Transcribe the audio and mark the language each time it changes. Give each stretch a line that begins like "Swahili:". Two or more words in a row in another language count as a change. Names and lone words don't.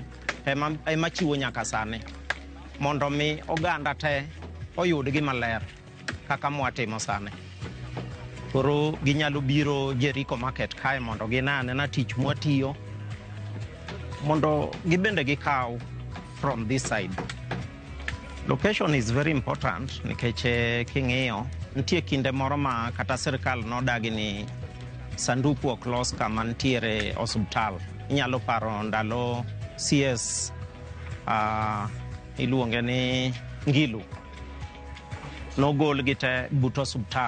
Luo (Kenya and Tanzania): Ema chiwo nyaka sani. Mondo mi oganda te oyud gi maler kaka mwatimo sani. Koro ginyalo biro Jericho market kae mondo ginane na tich mwatiyo. Mondo gibende gikaw
English: from this side. Location is very important
Luo (Kenya and Tanzania): nikech king'iyo nitie kinde moro ma kata sirkal nodagi ni sanduku ok los kama ntiere osuptal. Inyalo paro ndalo CS iluonge ni Ngilu. Nogol gite but osuptal.